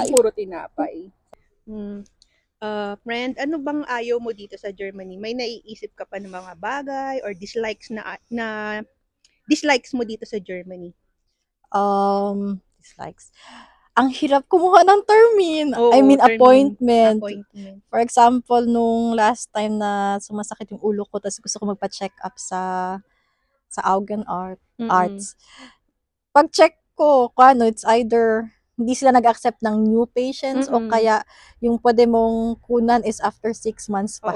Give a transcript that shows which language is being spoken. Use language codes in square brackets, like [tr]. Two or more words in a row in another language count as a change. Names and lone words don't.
[tl] Puro tinapay. Friend, ano bang ayaw mo dito sa Germany? May naiisip ka pa ng mga bagay [en] or dislikes [tl] na dislikes mo dito sa Germany? Dislikes. Ang hirap kumuha ng termin. Oo, termin. appointment. [en] For example, [tl] nung [en] last time [tl] na sumasakit yung ulo ko, tapos gusto ko magpa-check up sa [de] Augen Arts. [tl] Pag-check ko, [en] it's either [tl] hindi sila nag-accept ng [en] new patients [tl] o kaya yung pwede mong kunan [en] is after 6 months [tl] pa.